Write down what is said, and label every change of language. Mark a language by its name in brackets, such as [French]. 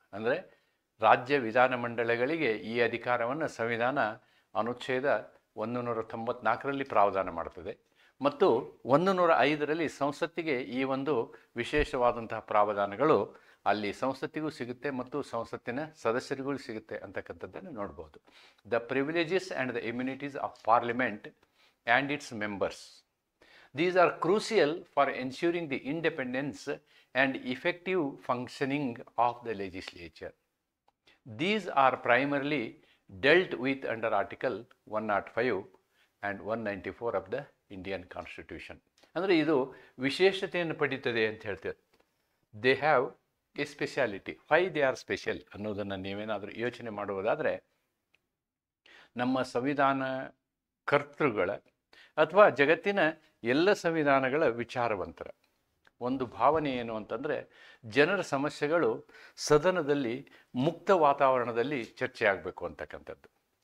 [Kannada] ಅಂದರೆ ರಾಜ್ಯ ವಿಧಾನಮಂಡಲಗಳಿಗೆ ಈ ಅಧಿಕಾರವನ್ನು ಸಂವಿಧಾನ ಅನುಚ್ಛೇದ 194ರಲ್ಲಿ ಪ್ರಾವಧಾನ ಮಾಡ್ತದೆ ಮತ್ತು 105ರಲ್ಲಿ ಸಂಸತ್ತಿಗೆ ಈ ಒಂದು ವಿಶೇಷವಾದಂತಹ ಪ್ರಾವಧಾನಗಳು ಅಲ್ಲಿ ಸಂಸತ್ತಿಗೂ ಸಿಗುತ್ತೆ ಮತ್ತು ಸಂಸತ್ತಿನ ಸದಸ್ಯರಿಗೂ ಸಿಗುತ್ತೆ ಅಂತಕ್ಕಂಥದ್ದನ್ನು ನೋಡ್ಬೋದು. [English] The privileges and the immunities of parliament and its members, these are crucial for ensuring the independence and effective functioning of the legislature. These are primarily dealt with under Article 105 and 194 of the Indian constitution. [Kannada] ಅಂದರೆ ಇದು ವಿಶೇಷತೆಯನ್ನು ಪಡೀತದೆ ಅಂತ ಹೇಳ್ತಾರೆ. [English] They have a speciality. Why they are special [Kannada] ಅನ್ನೋದನ್ನು ನೀವೇನಾದರೂ ಯೋಚನೆ ಮಾಡುವುದಾದರೆ, ನಮ್ಮ ಸಂವಿಧಾನ ಕರ್ತೃಗಳ ಅಥವಾ ಜಗತ್ತಿನ ಎಲ್ಲ ಸಂವಿಧಾನಗಳ ವಿಚಾರವಂತರ ಒಂದು ಭಾವನೆ ಏನು ಅಂತಂದರೆ, ಜನರ ಸಮಸ್ಯೆಗಳು ಸದನದಲ್ಲಿ ಮುಕ್ತ ವಾತಾವರಣದಲ್ಲಿ ಚರ್ಚೆ ಆಗಬೇಕು ಅಂತಕ್ಕಂಥದ್ದು.